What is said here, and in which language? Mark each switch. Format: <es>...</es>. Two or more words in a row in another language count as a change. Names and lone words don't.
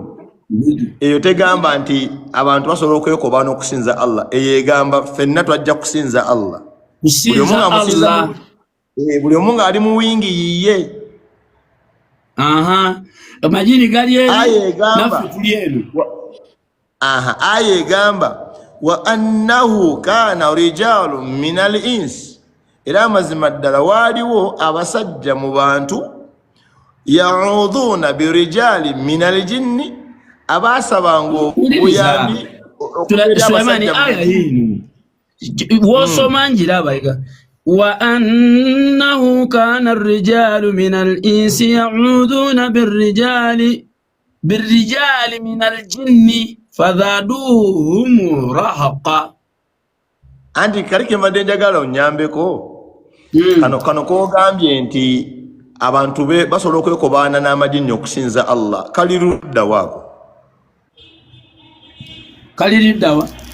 <lg>Eyo tegamba nti abantu basobola okwekoba n'okusinza Allah. Eyo egamba ffenna twajja kusinza Allah. Buli omu ng'ali mu wingi yiye. Amajini gali eri naffe tuli eno.</lg> <ar>Aya egamba وأنه كان رجال من الإنس,</ar> <lg>era amazima ddala waaliwo abasajja mu bantu</lg> <ar>يعوذون برجال من الجن,</ar> <lg>abasabanga obuyambi Sulaimani aya hino wosoma njiraba iga</lg> <ar>وأنه كان رجال من الإنس يعوذون برجال من الجن فزادوهم رهقا.</ar> <lg>Anti kalike mbadde njagala onyambeko kano kogambye nti abantu be basobola okwekobaana n'amajinni okusinza Allah, kali ludda waako? Kali ludda wa?</lg>